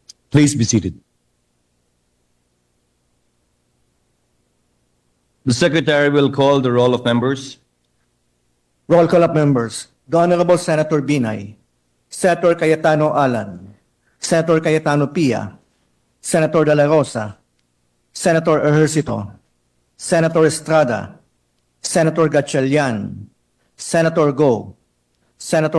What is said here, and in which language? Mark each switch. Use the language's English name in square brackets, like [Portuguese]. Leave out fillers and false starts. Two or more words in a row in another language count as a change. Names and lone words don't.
[English] Please be seated. The Secretary will call the roll of members. Roll call of members. The Honorable Senator Binay, Senator Cayetano Alan, Senator Cayetano Pia, Senator De La Rosa, Senator Ejercito, Senator Estrada, Senator Gatchalian, Senator Go, Senator